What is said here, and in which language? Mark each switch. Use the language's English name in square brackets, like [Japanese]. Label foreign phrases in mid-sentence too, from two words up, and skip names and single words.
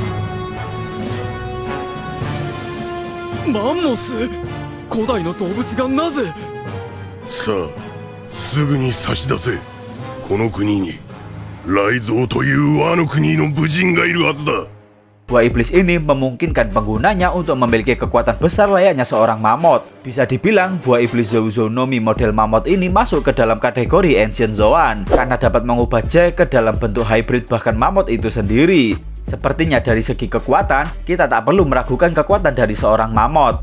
[Japanese] Mamos? 古代の動物がなぜ? さあ、すぐに差し出せ. この国に雷ぞうという和の国の武人がいるはずだ. [Indonesian] Buah iblis ini memungkinkan penggunanya untuk memiliki kekuatan besar layaknya seorang mamut. Bisa dibilang buah iblis Zou Zou Nomi model mamut ini masuk ke dalam kategori Ancient Zoan karena dapat mengubah Jack ke dalam bentuk hybrid bahkan mamut itu sendiri. Sepertinya dari segi kekuatan, kita tak perlu meragukan kekuatan dari seorang mamut.